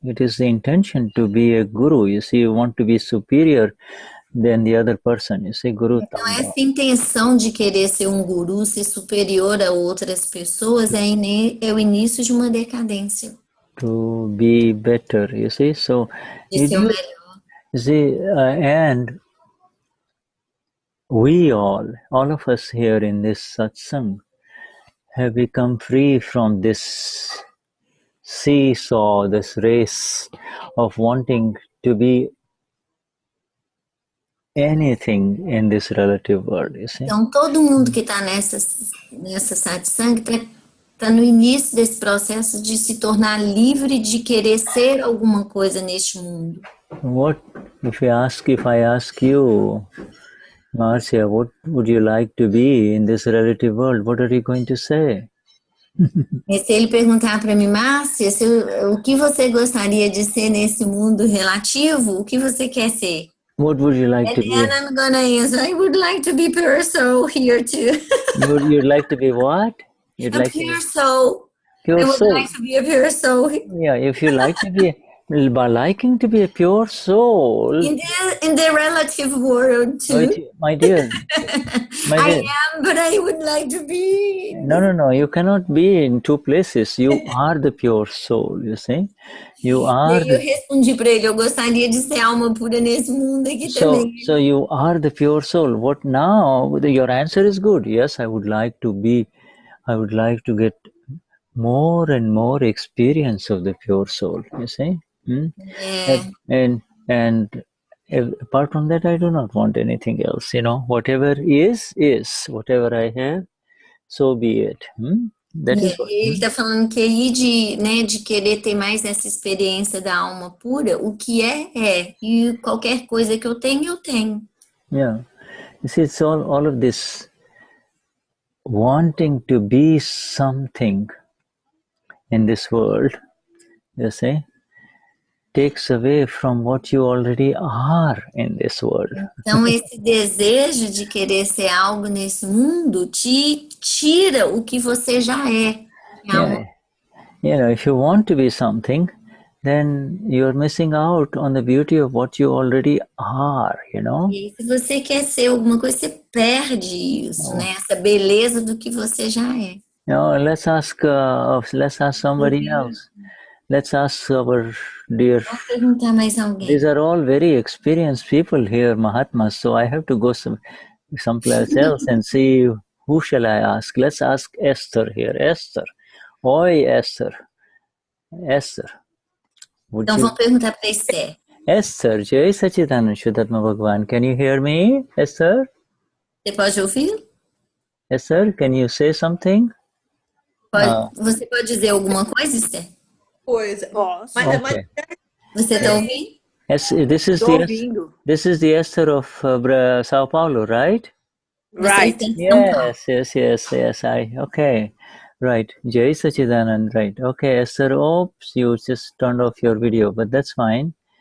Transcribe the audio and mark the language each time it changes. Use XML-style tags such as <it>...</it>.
<en>It is the intention to be a guru, you see. You want to be superior than the other person, you see. Guru</en> <pt>Então, Tam Bhav. essa intenção de querer ser um guru, ser superior a outras pessoas, é o início de uma decadência.</pt> <en>To be better, you see. So,</en> <pt>De ser o melhor.</pt> <en>you see, and we all of us here in this satsang have become free from this seesaw, this race of wanting to be anything in this relative world, you see.</en> <pt>Então, todo mundo que está nessa satsang está no início desse processo de se tornar livre de querer ser alguma coisa neste mundo.</pt> <en>What if I ask you, Marcia, what would you like to be in this relative world? What are you going to say?</en> <pt>E se ele perguntar para mim, Márcia, o que você gostaria de ser nesse mundo relativo, o que você quer ser?</pt> <en>What would you like to be? And I'm gonna answer, I would like to be pure soul here too. You'd like to be what? A pure soul. Pure I would soul. like to be a pure soul. Yeah, if you like to be, by liking to be a pure soul. In the relative world too. My dear. I am, but I would like to be. No. You cannot be in two places. You are the pure soul, you see. You are.</en> <pt>Eu respondi para ele, eu gostaria de ser alma pura nesse mundo aqui também.</pt> <en>So you are the pure soul. What now? Your answer is good. Yes, I would like to get more and more experience of the pure soul, you see. Yeah. And apart from that, I do not want anything else, you know. Whatever is. Whatever I have, so be it. That is what,</en> <pt>ele está falando que aí de querer ter mais essa experiência da alma pura, o que é. E qualquer coisa que eu tenho.</pt> <en>Yeah. You see, it's all of this wanting to be something in this world, you see, takes away from what you already are in this world.</en> <pt>Então, esse desejo de querer ser algo nesse mundo te tira o que você já é.</pt> <en>Yeah. You know, if you want to be something, then you're missing out on the beauty of what you already are, you know.</en> <pt>E se você quer ser alguma coisa, você perde isso, né? Essa beleza do que você já é.</pt> <en>No, let's ask somebody else. Let's ask our dear.</en> <pt>Vamos perguntar mais alguém.</pt> <en>These are all very experienced people here, Mahatmas. So I have to go someplace else and see who shall I ask. Let's ask Esther here. Esther, oi Esther.</en> <pt>Então vamos perguntar para Esther.</pt> <en>Esther, Jai Sachidanand Shuddhatma Bhagavan. Can you hear me, Esther?</en> <pt>Você pode ouvir?</pt> <en>Esther, can you say something?</en> <pt>Você pode dizer alguma coisa, Esther? Pois, posso.</pt> <en>Okay.</en> <pt>Você está ouvindo?</pt> <en>Yes, this is the Esther of Sao Paulo, right? Right. Yes. Okay. Right. Jai Sachidanand, right. Okay, Esther, oops, you just turned off your video, but that's fine.</en>